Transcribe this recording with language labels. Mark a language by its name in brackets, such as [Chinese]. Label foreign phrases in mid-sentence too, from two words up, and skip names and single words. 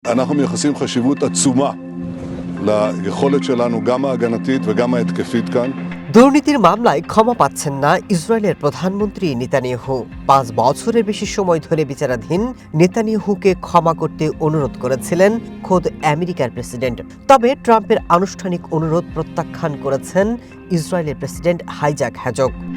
[Hebrew] אנחנו מייחסים חשיבות עצומה ליכולת שלנו, גם ההגנתית וגם ההתקפית כאן. [Bangla] দুর্নীতির মামলায় ক্ষমা পাচ্ছেন না ইসরায়েলের প্রধানমন্ত্রী নেতানিয়াহু। ৫ বছরের বেশি সময় ধরে বিচারাধীন নেতানিয়াহুকে ক্ষমা করতে অনুরোধ করেছিলেন খোদ আমেরিকার প্রেসিডেন্ট। তবে ট্রাম্পের আনুষ্ঠানিক অনুরোধ প্রত্যাখ্যান করেছেন ইসরায়েলের প্রেসিডেন্ট আইজাক হেরজগ।